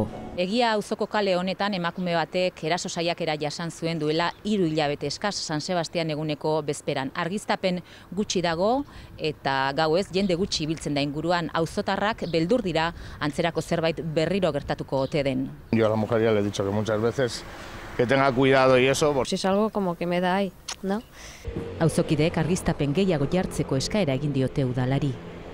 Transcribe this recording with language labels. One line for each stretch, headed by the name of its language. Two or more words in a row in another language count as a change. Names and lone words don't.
Basque: Egia auzoko kale honetan emakume batek eraso saiakera jasan zuen duela 3 hilabete eskas San Sebastian eguneko bezperan. Argiztapen gutxi dago eta gauez jende gutxi ibiltzen da inguruan, auzotarrak beldur dira antzerako zerbait berriro gertatuko ote den.
Spanish: Yo a la mujer ya le he dicho que muchas veces que tenga cuidado y eso. Si es algo como que me da ahí, ¿no?
Basque: Auzokideek argiztapen gehiago jartzeko eskaera egin diote udalari.